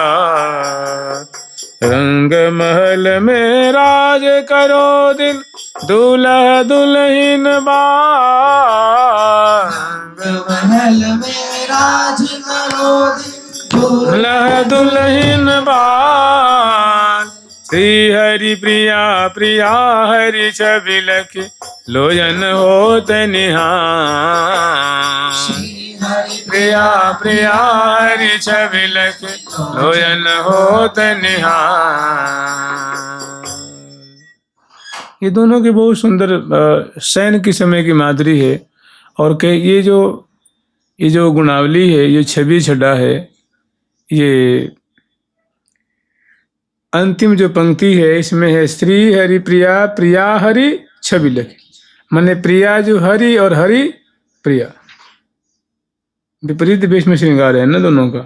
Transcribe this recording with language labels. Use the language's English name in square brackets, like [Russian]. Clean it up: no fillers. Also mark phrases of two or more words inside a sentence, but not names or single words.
[Braj] रंग महल में राज करो दिल दूल्हा दुल्हन बार महल में राज करो दूल्हा दुल्हन बार श्री हरि प्रिया प्रिया हरि छवि लखी लोचन होत निहार प्रिया प्रिया हरि छवि लखी लोचन होत निहार। [Hindi] ये दोनों की बहुत सुंदर शयन के समय की माधुरी है। और के ये जो गुणावली है, ये छवि छटा है, ये अंतिम जो पंक्ति है इसमें है [Braj] श्री हरि प्रिया प्रिया हरि छवि लखी, [Hindi] माने प्रिया जो हरि और हरि प्रिया, विपरीत वेश में श्रृंगार है ना दोनों का।